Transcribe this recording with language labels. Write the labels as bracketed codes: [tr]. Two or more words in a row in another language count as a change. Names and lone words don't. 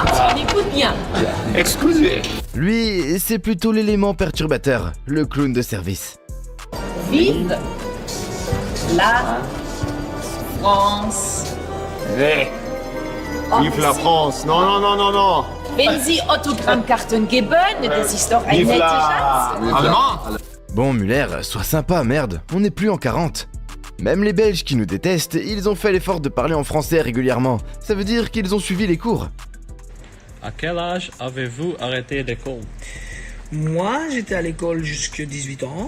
[fr] On écoute bien. Excusez. Lui, c'est plutôt l'élément perturbateur, le clown de service. Vive la France. Vive la France. Non, non, non, non, non. [de] Wenn Sie Autogrammkarten geben, das ist doch ein netter Schatz. [fr] Allemand. Bon Müller, sois sympa, merde, on n'est plus en 40. Même les Belges qui nous détestent, ils ont fait l'effort de parler en français régulièrement. Ça veut dire qu'ils ont suivi les cours. À quel âge avez-vous arrêté l'école? Moi, j'étais à l'école jusqu'à 18 ans.